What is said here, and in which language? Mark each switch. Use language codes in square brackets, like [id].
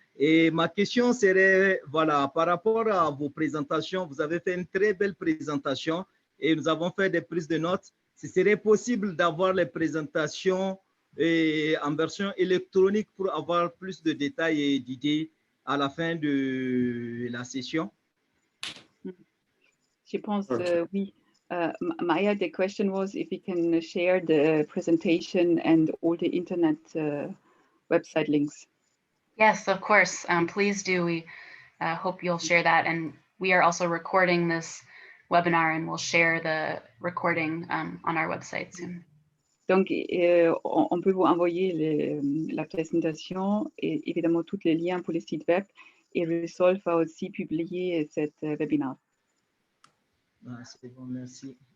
[fr] Et ma question serait, voilà, par rapport à vos présentations, vous avez fait une très belle présentation et nous avons fait des prises de notes. Ce serait possible d'avoir les présentations en version électronique pour avoir plus de détails et d'idées à la fin de la session? Je pense, oui. [en] Maya, the question was if we can share the presentation and all the internet website links. Yes, of course. Please do. We hope you'll share that. And we are also recording this webinar and we'll share the recording on our website soon. [fr] Donc, on peut vous envoyer la présentation et évidemment tous les liens pour les sites web. Et Resolve va aussi publier cet webinaire. Ah, c'est bon, merci.